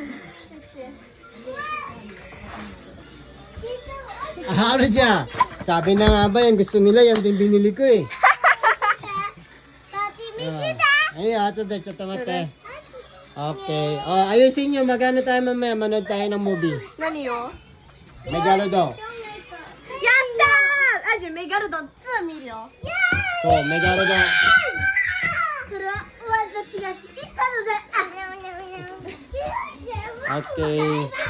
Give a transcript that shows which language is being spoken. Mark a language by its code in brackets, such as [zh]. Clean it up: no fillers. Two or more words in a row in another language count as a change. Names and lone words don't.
[tl] Ano dyan? Sabi na nga ba yan, gusto nila yan din binili ko eh. [ja] あ、あとで、ちょっと待って. [en] Okay. [tl] Oh, ayusin nyo, magano tayo mamaya, manood tayo ng movie. [ja] 何よ? [tl] Megalo daw. [ja] やった！アジ, Megalodon 2見るよ。 [tl] Oh, Megalo daw. [ja] それは私が言ったので。 [en] Okay.